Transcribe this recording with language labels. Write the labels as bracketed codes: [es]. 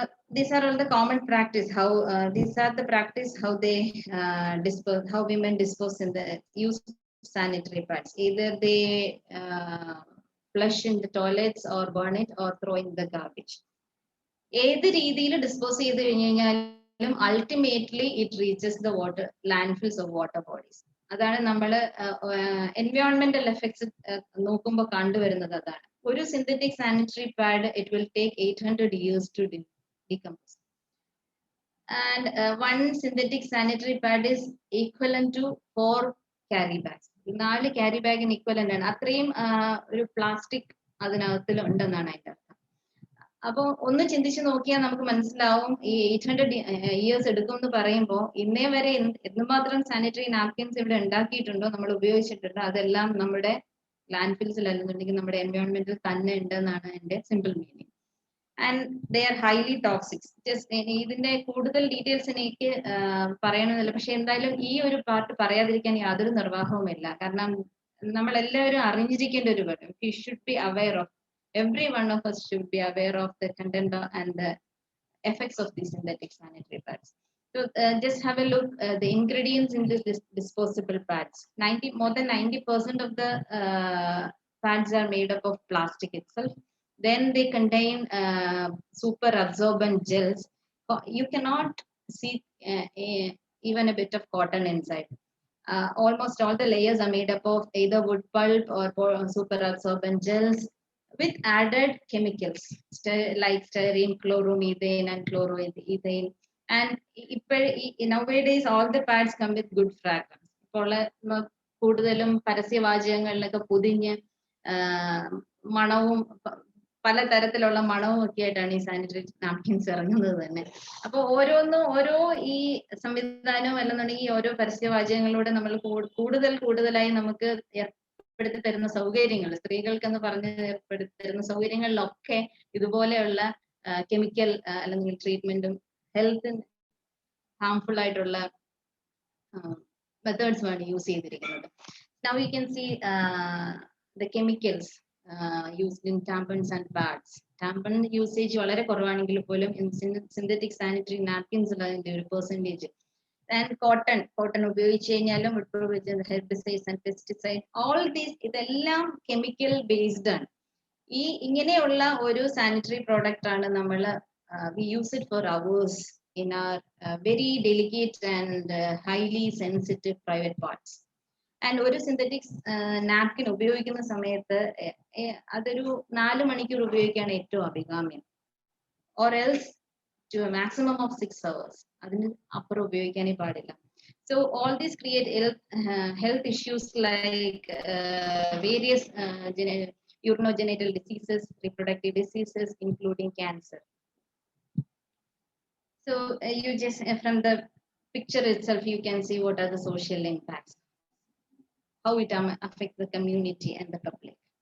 [en] These are all the common practice. How these are the practice how they dispose, how women dispose in the use sanitary pads. Either they flush in the toilets or burn it or throw in the garbage. [ml] ഏത് രീതിയിൽ dispose ചെയ്ത് കഴിഞ്ഞ് കഴിഞ്ഞാലും [en] Ultimately it reaches the water ലാൻഡ്ഫിൽസ് of water bodies. [ml] അതാണ് നമ്മൾ എൻവയോൺമെന്റൽ effects നോക്കുമ്പോൾ കണ്ടുവരുന്നത്. അതാണ് ഒരു [en] Synthetic sanitary pad it will take 800 years to decompose, and one synthetic sanitary pad is equivalent to 4 carry bags. [ml] 4 carry ബാഗിന് equivalent ആണ്. അത്രയും ഒരു പ്ലാസ്റ്റിക് അതിനകത്തിൽ ഉണ്ടെന്നാണ് അതിന്റെ അർത്ഥം. അപ്പോൾ ഒന്ന് ചിന്തിച്ച് നോക്കിയാൽ നമുക്ക് മനസ്സിലാവും ഈ 800 years എടുക്കും എന്ന് പറയുമ്പോൾ ഇന്നേ വരെ എന്തുമാത്രം സാനിറ്ററി നാപ്കിൻസ് ഇവിടെ ഉണ്ടാക്കിയിട്ടുണ്ടോ, നമ്മൾ ഉപയോഗിച്ചിട്ടുണ്ടോ, അതെല്ലാം നമ്മുടെ ലാൻഡ് ഫിൽസിൽ അല്ലെന്നുണ്ടെങ്കിൽ നമ്മുടെ എൻവയോൺമെന്റിൽ തന്നെ ഉണ്ടെന്നാണ് എന്റെ simple meaning. [en] And they are highly toxic. [ml] Just ഇതിന്റെ കൂടുതൽ ഡീറ്റെയിൽസ് എനിക്ക് പറയണമെന്നില്ല, പക്ഷെ എന്തായാലും ഈ ഒരു പാർട്ട് പറയാതിരിക്കാൻ യാതൊരു നിർവാഹവുമില്ല. കാരണം നമ്മൾ എല്ലാവരും അറിഞ്ഞിരിക്കേണ്ട ഒരു കാര്യം, [en] We should be aware of, every one of us should be aware of the content and the effects of these synthetic sanitary pads. So just have a look the ingredients in this disposable pads. More than 90% of the pads are made up of plastic itself. Then they contain super absorbent gels. You cannot see even a bit of cotton inside. Almost all the layers are made up of either wood pulp or super absorbent gels with added chemicals like styrene, chloromethane and chloroethane. And nowadays all the pads come with good fragrance. [ml] ഇപ്പോൾ കൂടുതലും പരസ്യവാചകങ്ങളിലൊക്കെ പൊതിഞ്ഞ് മണവും പലതരത്തിലുള്ള മണവും ഒക്കെ ആയിട്ടാണ് ഈ sanitary napkins ഇറങ്ങുന്നത് തന്നെ. അപ്പോൾ ഓരോന്നും ഓരോ ഈ സംവിധാനവും അല്ലെന്നുണ്ടെങ്കിൽ ഓരോ പരസ്യവാചകങ്ങളിലൂടെ നമ്മൾ കൂടുതലായി നമുക്ക് ഏർപ്പെടുത്തി തരുന്ന സൗകര്യങ്ങൾ, സ്ത്രീകൾക്കെന്ന് പറഞ്ഞ് ഏർപ്പെടുത്തി തരുന്ന സൗകര്യങ്ങളിലൊക്കെ ഇതുപോലെയുള്ള കെമിക്കൽ അല്ലെങ്കിൽ ട്രീറ്റ്മെന്റും ഹെൽത്തിന് ഹാംഫുൾ ആയിട്ടുള്ള മെത്തേഡ്സ് ആണ് യൂസ് ചെയ്തിരിക്കുന്നത്. [en] Now you can see the chemicals used in tampons and pads. [ml] Tampon usage വളരെ കുറവാണെങ്കിൽ പോലും synthetic sanitary napkins അതിന്റെ ഒരു പെർസെന്റേജ്. ആൻഡ് കോട്ടൺ ഉപയോഗിച്ച് കഴിഞ്ഞാലും herbicides and pesticide, all these ഇതെല്ലാം കെമിക്കൽ ബേസ്ഡ് ആണ്. ഈ ഇങ്ങനെയുള്ള ഒരു സാനിറ്ററി പ്രോഡക്റ്റ് ആണ് നമ്മൾ [en] We use it for hours in our very delicate and highly sensitive private parts. [ml] And ഒരു സിന്തറ്റിക് നാപ്കിൻ ഉപയോഗിക്കുന്ന സമയത്ത് അതൊരു 4 മണിക്കൂർ ഉപയോഗിക്കുകയാണ് ഏറ്റവും അഭികാമ്യം, [en] Or else to a maximum of 6 hours. [ml] അതിന് അപ്പുറം ഉപയോഗിക്കാനേ പാടില്ല. [en] So all these create health issues like various urinogenital diseases, reproductive diseases, including cancer. So you just from the picture itself you can see what are the social impacts, how it affects the community and the public.